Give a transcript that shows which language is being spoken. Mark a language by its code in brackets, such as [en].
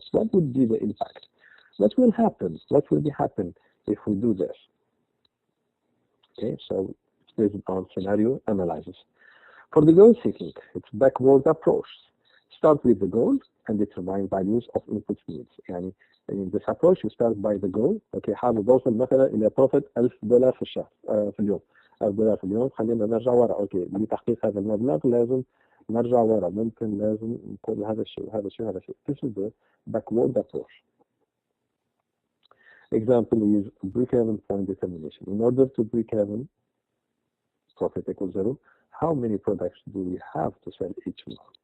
[en] What would be the impact? What will happen? What will happen if we do this? Okay, so it's based on scenario analysis. For the goal seeking, it's backward approach. Start with the goal and determine values of input needs. يعني in this approach you start by the goal. [ar] Okay, حابب اوصل مثلا الى profit $1000 في الشهر في اليوم. $1000 في اليوم. خلينا نرجع ورا. اوكي لتحقيق هذا المبلغ لازم نرجع ورا. ممكن لازم نقول هذا الشيء هذا الشيء هذا الشيء. [en] This is the backward approach. Example is break-even point determination. In order to break-even profit equals 0, how many products do we have to sell each month?